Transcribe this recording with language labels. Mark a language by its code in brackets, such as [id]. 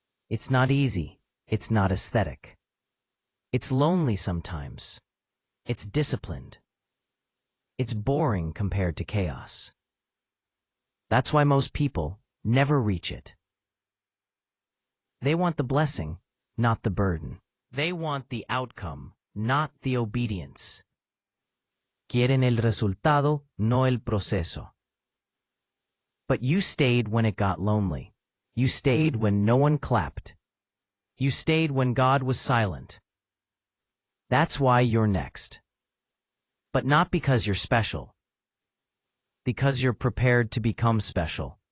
[en] It's not easy. It's not aesthetic. It's lonely sometimes. It's disciplined. It's boring compared to chaos. That's why most people never reach it. They want the blessing, not the burden. They want the outcome, not the obedience. [es] Quieren el resultado, no el proceso. [en] But you stayed when it got lonely. You stayed when no one clapped. You stayed when God was silent. That's why you're next. But not because you're special. Because you're prepared to become special.